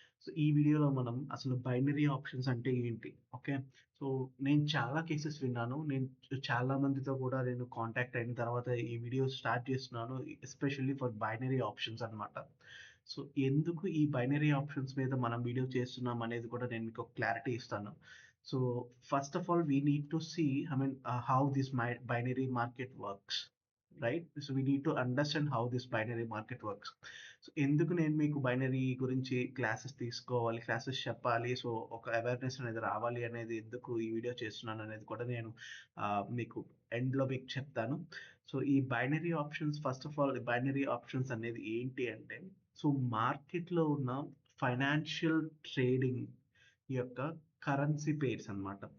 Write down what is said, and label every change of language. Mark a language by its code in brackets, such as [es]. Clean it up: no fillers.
[te] So ఈ వీడియోలో మనం అసలు బైనరీ ఆప్షన్స్ అంటే ఏంటి, ఓకే. సో నేను చాలా కేసెస్ విన్నాను. నేను చాలా మందితో కూడా నేను కాంటాక్ట్ అయిన తర్వాత ఈ వీడియో స్టార్ట్ చేస్తున్నాను, [en] especially for binary options [te] అన్నమాట. సో ఎందుకు ఈ బైనరీ ఆప్షన్స్ మీద మనం వీడియో చేస్తున్నాం అనేది కూడా నేను మీకు క్లారిటీ ఇస్తాను. [en] So first of all, we need to see, how this binary market works, right? So we need to understand how this binary market works. [te] So ఎందుకు నేను మీకు బైనరీ గురించి క్లాసెస్ తీసుకోవాలి, క్లాసెస్ చెప్పాలి, సో ఒక అవేర్నెస్ అనేది రావాలి అనేది ఎందుకు ఈ వీడియో చేస్తున్నాను అనేది కూడా నేను మీకు ఎండ్లో మీకు చెప్తాను. సో ఈ binary options, first of all binary options అనేది ఏంటి అంటే, సో మార్కెట్లో ఉన్న ఫైనాన్షియల్ ట్రేడింగ్ యొక్క కరెన్సీ పేర్స్ అన్నమాట.